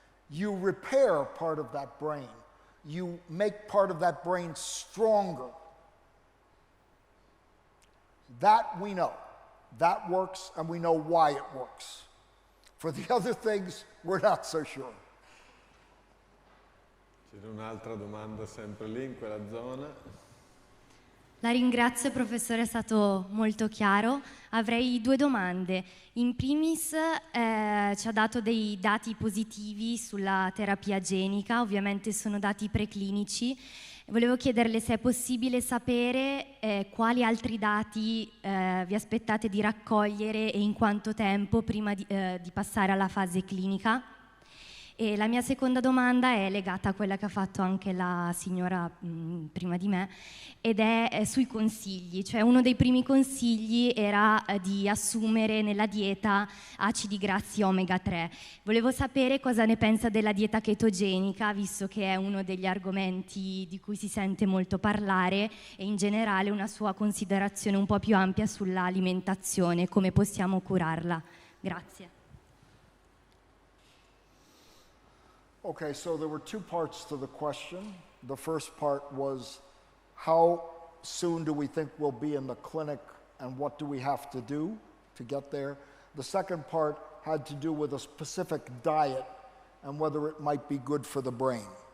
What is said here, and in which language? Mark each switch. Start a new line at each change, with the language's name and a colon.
English: You repair part of that brain. You make part of that brain stronger. That we know. That works, and we know why it works. For the other things, we're not so sure.
Italian: C'era un'altra domanda sempre lì in quella zona. La ringrazio, professore, è stato molto chiaro. Avrei 2 domande. In primis ci ha dato dei dati positivi sulla terapia genica, ovviamente sono dati preclinici. Volevo chiederle se è possibile sapere quali altri dati vi aspettate di raccogliere e in quanto tempo prima di passare alla fase clinica. E la mia seconda domanda è legata a quella che ha fatto anche la signora prima di me, ed è sui consigli. Cioè, uno dei primi consigli era di assumere nella dieta acidi grassi omega 3. Volevo sapere cosa ne pensa della dieta chetogenica, visto che è uno degli argomenti di cui si sente molto parlare, e in generale una sua considerazione un po' più ampia sull'alimentazione, come possiamo curarla. Grazie.
English: Okay, so there were 2 parts to the question. The first part was, how soon do we think we'll be in the clinic and what do we have to do to get there? The second part had to do with a specific diet and whether it might be good for the brain.